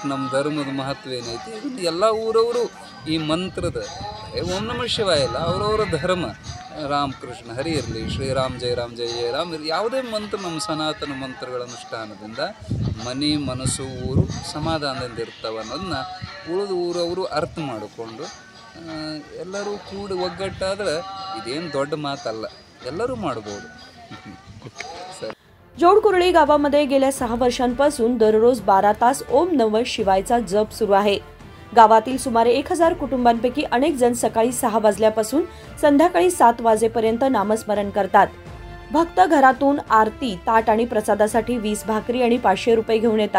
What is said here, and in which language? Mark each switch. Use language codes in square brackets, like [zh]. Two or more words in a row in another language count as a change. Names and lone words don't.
[kn] ನಮ್ಮ ಧರ್ಮದ ಮಹತ್ವ ಏನೈತಿ ಇದನ್ನು ಎಲ್ಲ ಊರವರು ಈ ಮಂತ್ರದ ಓಂ ನಮಃ ಶಿವಾಯ ಇಲ್ಲ, ಅವರವರ ಧರ್ಮ ರಾಮಕೃಷ್ಣ ಹರಿ ಇರಲಿ, ಶ್ರೀರಾಮ್ ಜಯ ರಾಮ್ ಜಯ ಜಯ ರಾಮ್ ಇರಲಿ, ಯಾವುದೇ ಮಂತ್ರ ನಮ್ಮ ಸನಾತನ ಮಂತ್ರಗಳ ಅನುಷ್ಠಾನದಿಂದ ಮನೆ ಮನಸ್ಸು ಊರು ಸಮಾಧಾನದಿಂದ ಇರ್ತವೆ ಅನ್ನೋದನ್ನ ಉಳಿದ ಊರವರು ಅರ್ಥ ಮಾಡಿಕೊಂಡು ಎಲ್ಲರೂ ಕೂಡಿ ಒಗ್ಗಟ್ಟಾದ್ರೆ ಇದೇನು ದೊಡ್ಡ ಮಾತಲ್ಲ, ಎಲ್ಲರೂ ಮಾಡ್ಬೋದು. [mr] जोडकुरळी गावामध्ये गेल्या 6 वर्षांपासून दररोज 12 तास ओम नमः शिवायचा जप सुरू आहे. गावातील सुमारे 1000 कुटुंबांपैकी अनेक जण सकाळी 6 वाजल्यापासून संध्याकाळी 7 वाजेपर्यंत नामस्मरण करतात. भक्त घरातून आरती, ताट आणि प्रसादासाठी 20 भाकरी आणि 500 रुपये घेऊन येतात.